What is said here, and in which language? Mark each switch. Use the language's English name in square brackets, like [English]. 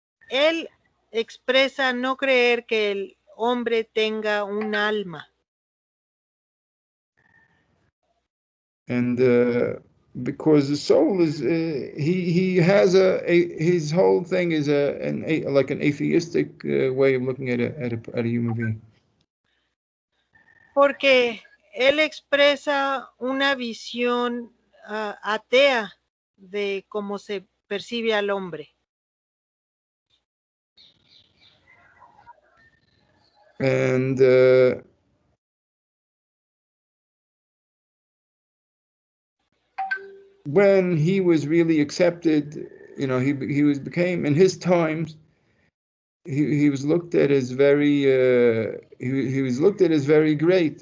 [Spanish] Él expresa no creer que el hombre tenga un alma. [English] And because the soul is, he has his whole thing is like an atheistic way of looking at a human being. Porque él expresa una visión atea de cómo se percibe al hombre. And when he was really accepted, he became in his times. He was looked at as very he was looked at as very great.